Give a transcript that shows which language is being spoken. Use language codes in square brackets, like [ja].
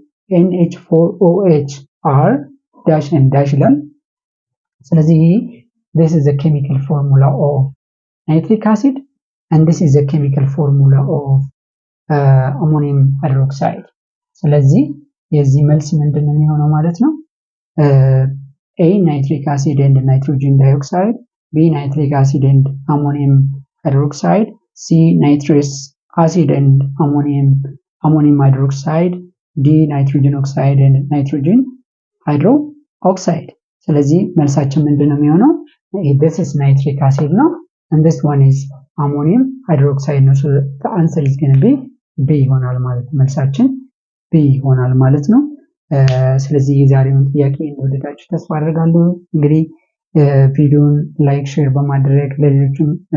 [en] NH4OH are dash and dash [am] ይላል። ስለዚህ [en] this is the chemical formula of nitric acid and this is the chemical formula of ammonium hydroxide። [am] ስለዚህ የዚህ መልስ ምንድነው የሚሆነው ማለት ነው? [en] A nitric acid and nitrogen dioxide, B nitric acid and ammonium hydroxide, C nitrous acid and ammonium hydroxide, D nitrogen oxide and nitrogen hydroxide። [am] ስለዚህ መልሳችን ምንድነው የሚሆነው? [en] This is nitric acid [am] ነው [en] and this one is ammonium hydroxide [am] ነው። [en] So the answer is going to be B [am] ይሆናል ማለት ነው። መልሳችን B ይሆናል ማለት ነው። ስለዚህ የዛሬውን ጥያቄ እንደወደዳችሁ ተስፋ አደርጋለሁ። እንግዲህ ቪዲዮን ላይክ ሼር በማድረግ ለሌሎችም